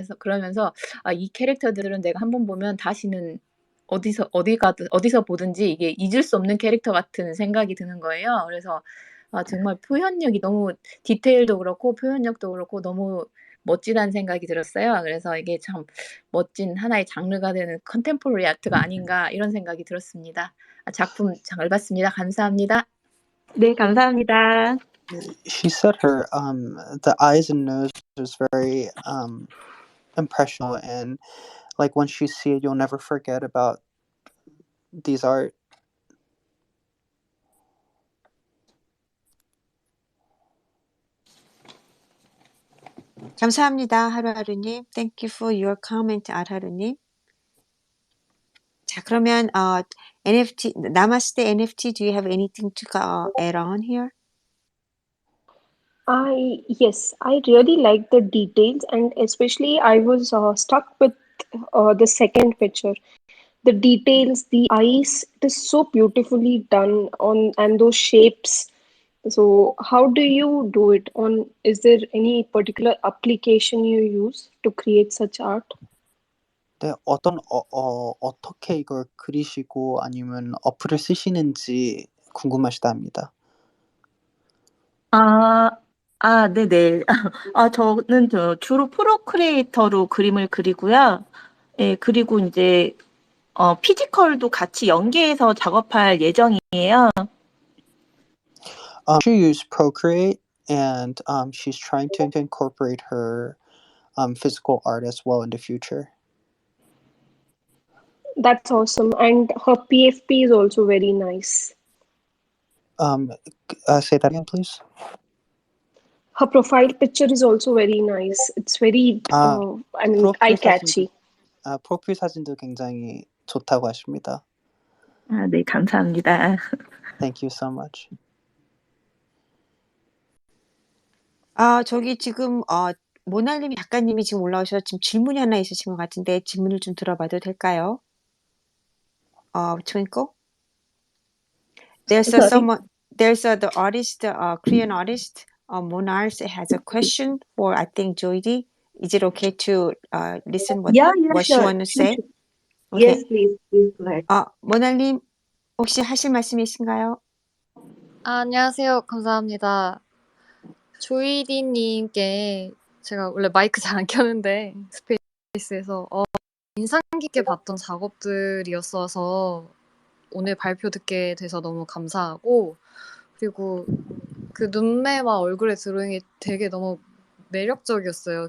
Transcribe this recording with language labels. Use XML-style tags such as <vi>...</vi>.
<ko>그러면서 이 캐릭터들은 내가 한번 보면 다시는 어디서 보든지 이게 잊을 수 없는 캐릭터 같은 생각이 드는 거예요. 그래서 정말 표현력이 너무 디테일도 그렇고 표현력도 그렇고 너무 멋지다는 생각이 들었어요. 그래서 이게 참 멋진 하나의 장르가 되는 컨템포러리 아트가 아닌가 이런 생각이 들었습니다. 작품 잘 봤습니다. 감사합니다. 네, 감사합니다.</ko> <en>She said her the eyes and nose was very impressional, and like once you see it, you'll never forget about these art.</en> <ko>감사합니다, 하루하루님.</ko> <en>Thank you for your comment, 하루하루님.</en> <ko>자, 그러면</ko> <en>NFT, 나마스테 NFT, do you have anything to add on here? Yes, I really like the details, and especially I was stuck with the second picture. The details, the eyes, it is so beautifully done and those shapes. So how do you do it is there any particular application you use to create such art?</en> <ko>네, 어떻게 이걸 그리시고 아니면 어플을 쓰시는지 궁금하시답니다. 네네. 저는 주로 프로크리에이터로 그림을 그리고요. 예, 그리고 이제 피지컬도 같이 연계해서 작업할 예정이에요.</ko> <en>She used Procreate, and she's trying to incorporate her physical art as well in the future. That's awesome. And her PFP is also very nice. Say that again, please. Her profile picture is also very nice. It's very, eye-catchy.</en> <ko>프로필 사진도 굉장히 좋다고 하십니다. 네, 감사합니다.</ko> <en>Thank you so much.</en> <ko>저기 지금 모날님 작가님이 지금 올라오셔서 지금 질문이 하나 있으신 것 같은데 질문을 좀 들어봐도 될까요?</ko> <en>Twinkle? There's the artist, Korean artist, Monars has a question for, I think, Joydi. Is it okay to listen what she sure. want to say? Sure. Okay. Yes, please go ahead.</en> <ko>모날님 혹시 하실 말씀이신가요? 안녕하세요. 감사합니다. 조이디님께 제가 원래 마이크 잘 안 켜는데 스페이스에서 인상 깊게 봤던 작업들이었어서 오늘 발표 듣게 돼서 너무 감사하고, 그리고 그 눈매와 얼굴의 드로잉이 되게 너무 매력적이었어요.</ko>